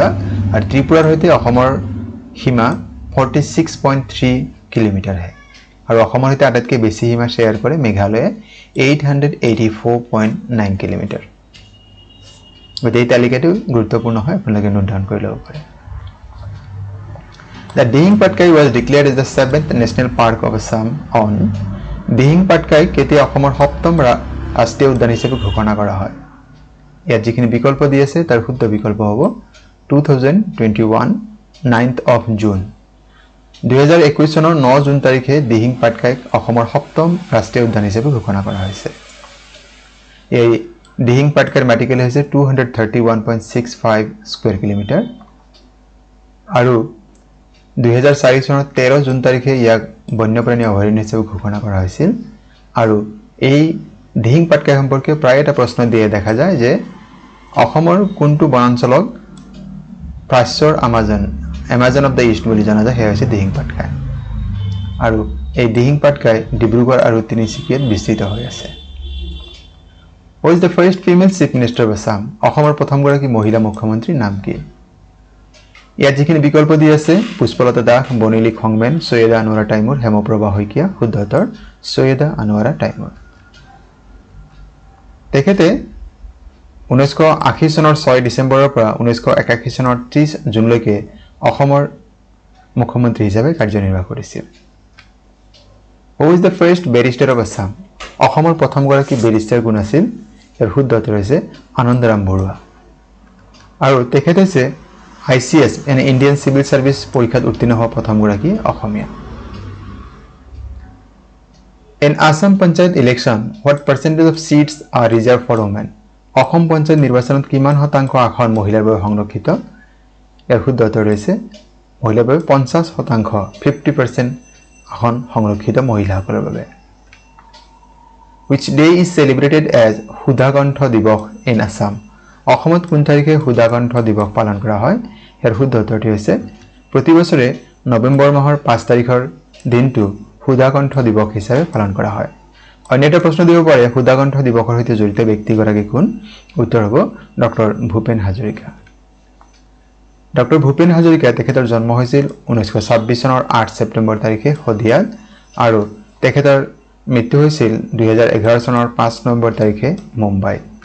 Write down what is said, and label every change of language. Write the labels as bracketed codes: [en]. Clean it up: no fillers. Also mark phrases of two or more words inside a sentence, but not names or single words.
[as] আৰু ত্ৰিপুৰাৰ সৈতে অসমৰ সীমা 46.3 কিলোমিটাৰহে আৰু অসমৰ সৈতে আটাইতকৈ বেছি সীমা শ্বেয়াৰ কৰে মেঘালয়ে 884.9 কিলোমিটাৰ। গতিকে এই তালিকাটো গুৰুত্বপূৰ্ণ হয়, আপোনালোকে [en] note down [as] কৰি ল'ব পাৰে। [en] The Dihing Patkai was declared as the 7th National Park of Assam on Dihing Patkai [as] কেতিয়া অসমৰ 7ম ৰাষ্ট্ৰীয় উদ্যান হিচাপে ঘোষণা কৰা হয়? ইয়াত যিখিনি বিকল্প দি আছে তাৰ শুদ্ধ বিকল্প হ'ব 2021 [en] 9th of June। [as] 2021 চনৰ 9 জুন তাৰিখে দিহিং পাটকাইক অসমৰ 7ম ৰাষ্ট্ৰীয় উদ্যান হিচাপে ঘোষণা কৰা হৈছে। এই দিহিং পাটকাইৰ মাটিকালি হৈছে 231.65 [en] square kilometre [as] আৰু 2004 চনৰ 13 জুন তাৰিখে ইয়াক বন্যপ্ৰাণী অভয়াৰণ্য হিচাপে ঘোষণা কৰা হৈছিল আৰু এই দিহিং পাটকাই সম্পৰ্কে প্ৰায় এটা প্ৰশ্ন দিয়ে দেখা যায় যে অসমৰ কোনটো বনাঞ্চলক প্ৰাচ্যৰ [en] Amazon of the East [as] বুলি জনা যায়, সেয়া হৈছে দিহিং পাটকাই আৰু এই দিহিং পাটকাই ডিব্ৰুগড় আৰু তিনিচুকীয়াত বিস্তৃত হৈ আছে। [en] Who is the first female chief minister of Assam? [as] অসমৰ প্ৰথমগৰাকী মহিলা মুখ্যমন্ত্ৰীৰ নাম কি? ইয়াত যিখিনি বিকল্প দি আছে পুষ্পলতা দাস, বনিলী খংমেন, সৈয়দা আনোৱাৰা টাইমুৰ, হেমপ্ৰভা শইকীয়া। শুদ্ধ উত্তৰ সৈয়দা আনোৱাৰা টাইমুৰ। তেখেতে 1980 চনৰ 6 ডিচেম্বৰৰ পৰা 1981 চনৰ 30 জুনলৈকে অসমৰ মুখ্যমন্ত্ৰী হিচাপে কাৰ্যনিৰ্বাহ কৰিছিল। [en] Who is the first barrister of Assam? [as] অসমৰ প্ৰথমগৰাকী বেৰিষ্টাৰ কোন আছিল? ইয়াৰ শুদ্ধ উত্তৰ হৈছে আনন্দৰাম বৰুৱা আৰু তেখেত হৈছে ICS এনে [en] Indian Civil Service [as] পৰীক্ষাত উত্তীৰ্ণ হোৱা প্ৰথমগৰাকী অসমীয়া। [en] In Assam Panchayat election, what percentage of seats are reserved for women? [as] অসম পঞ্চায়ত নিৰ্বাচনত কিমান শতাংশ আসন মহিলাৰ বাবে সংৰক্ষিত? ইয়াৰ শুদ্ধ উত্তৰ হৈছে মহিলাৰ বাবে 50%, 50% আসন সংৰক্ষিত মহিলাসকলৰ বাবে [en] which day is celebrated as [as] সুধাকণ্ঠ দিৱস [en] in Assam [as] অসমত কোন তাৰিখে সুধাকণ্ঠ দিৱস পালন কৰা হয় ইয়াৰ শুদ্ধ উত্তৰটি হৈছে প্ৰতি বছৰে নৱেম্বৰ মাহৰ 5 তাৰিখৰ দিনটো সুধাকণ্ঠ দিৱস হিচাপে পালন কৰা হয় অন্য এটা প্ৰশ্ন দিব পাৰে সুধাকণ্ঠ দিৱসৰ সৈতে জড়িত ব্যক্তিগৰাকী কোন উত্তৰ হ'ব ডক্টৰ ভূপেন হাজৰিকা ডক্টৰ ভূপেন হাজৰিকা তেখেতৰ জন্ম হৈছিল 1926 চনৰ 8 ছেপ্টেম্বৰ তাৰিখে শদিয়াত আৰু তেখেতৰ মৃত্যু হৈছিল 2011 চনৰ 5 নৱেম্বৰ তাৰিখে মুম্বাইত